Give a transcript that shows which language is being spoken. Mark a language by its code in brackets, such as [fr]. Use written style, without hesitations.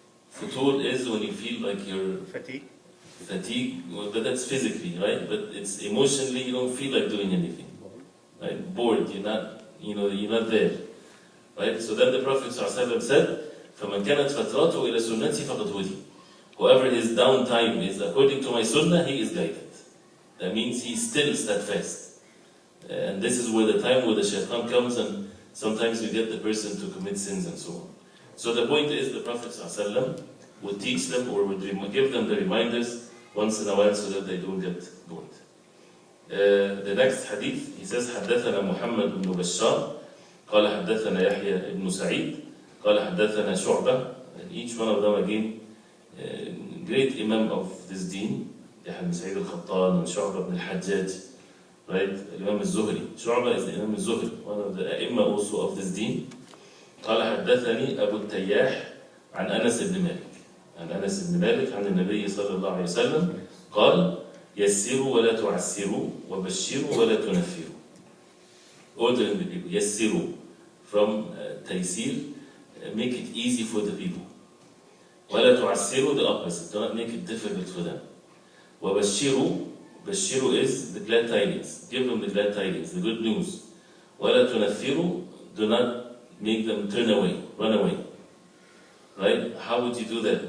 [en] Futur is when you feel like you're fatigue, well, but that's physically, right? But it's emotionally, you don't feel like doing anything, right? Bored, you're not there, right? So then the Prophet ﷺ said, [ar] فَمَنْ كَانَتْ فَتْرَاتُهُ إِلَى سُنَّتِي فَقَدْ هُدِيَ. [en] Whoever his downtime is according to my sunnah, he is guided. That means he's still steadfast. And this is where the time where the shaitan comes and sometimes we get the person to commit sins and so on. So the point is the Prophet ﷺ would teach them or would give them the reminders once in a while so that they don't get bored. The next hadith, he says, [ar] حدثنا محمد بن بشار قال حدثنا يحيى بن سعيد قال حدثنا شعبة. [en] And each one of them again, great imam of this deen, يحيى بن سعيد الخطان and شعبة بن الحجاج, right? Imam al-Zuhri. Shu'bah is the Imam al-Zuhri, one of the A'imma also of this deen. [ar] قال حدثني أبو التياح عن أنس بن مالك. عن أنس بن مالك عن النبي صلى الله عليه وسلم قال يسروا ولا تعسروا وبشروا ولا تنفروا. [en] Ordering the people. [ar] يسروا [en] from taysir, make it easy for the people. [ar] ولا تعسروا, [en] the opposite, do not make it difficult for them. [ar] وبشروا, [en] Bashiru is the glad tidings. Give them the glad tidings, the good news. [ar] وَلَا تُنَفِّرُوا, [en] do not make them turn away, run away. Right? How would you do that?